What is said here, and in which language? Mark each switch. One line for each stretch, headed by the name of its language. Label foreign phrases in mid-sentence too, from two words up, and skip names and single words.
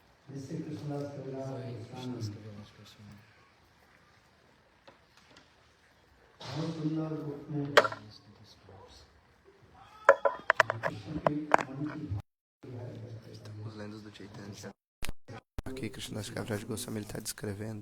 Hindi: जिससे कृष्णदास कविराज गोस्वामी बहुत सुंदर रूप में कृष्ण के मन की
Portuguese: Estamos lendo do Chaitanya. Aqui Krishnadas Kaviraj Goswami ele está descrevendo